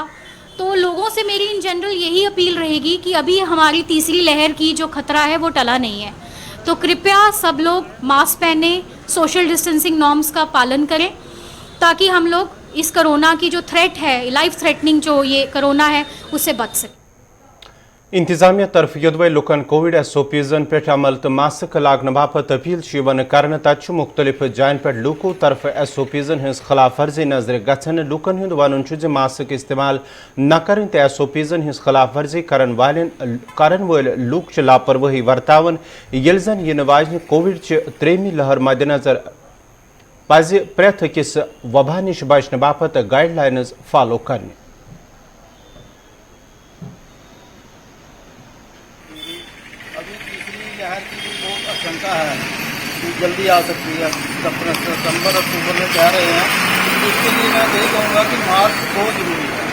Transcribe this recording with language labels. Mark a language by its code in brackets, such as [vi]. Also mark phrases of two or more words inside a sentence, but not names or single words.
[hi] तो लोगों से मेरी [en] in general [hi] यही अपील रहेगी कि अभी हमारी तीसरी लहर की जो खतरा है वो टला नहीं है, तो कृपया सब लोग मास्क पहने, [en] social distancing norms [hi] का पालन करें, ताकि हम लोग इस कोरोना की जो थ्रेट है, [en] life threatening [hi] जो ये कोरोना है, उससे बच सकें। [ks] इंतजामिया तरफ युदवे लुकन कोविड SOPs पे अमल तो मास्क लागन बापत अपील वन कर तथ मुख्तलिफ जायन पे लूको तरफ SOPs हज खिलाफ वर्जी नजर गन लूकन हुंद वन मास्क इस्तेमाल न कर तो SOPs हज खिलाफ वर्जी कर वल लूक लापरवाही वर्तावन ये जन इन वाजन कोविड त्रेमी लहर मद्देनजर पज प्रेथ अकिस वबा नश बचने बापत [en] guidelines follow [ks] करने। [hi] लहर की भी बहुत आशंका है कि जल्दी आ सकती है, सितंबर अक्टूबर में कह रहे हैं। तो इसके लिए मैं यही कहूँगा कि मास्क बहुत जरूरी है।